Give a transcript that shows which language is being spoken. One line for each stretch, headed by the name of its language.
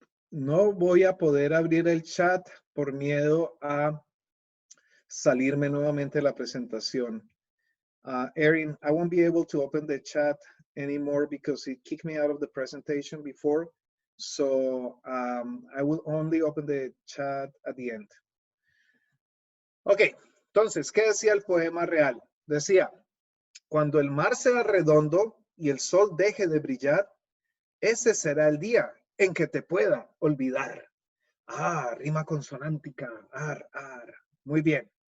Spanish: No voy a poder abrir el chat por miedo a salirme nuevamente de la presentación.
English: Erin, I won't be able to open the chat anymore because it kicked me out of the presentation before. So I will only open the chat at the end.
Spanish: Ok, entonces, ¿qué decía el poema real? Decía, cuando el mar sea redondo y el sol deje de brillar, ese será el día en que te pueda olvidar. Ah, rima consonántica. Ar, ar. Muy bien.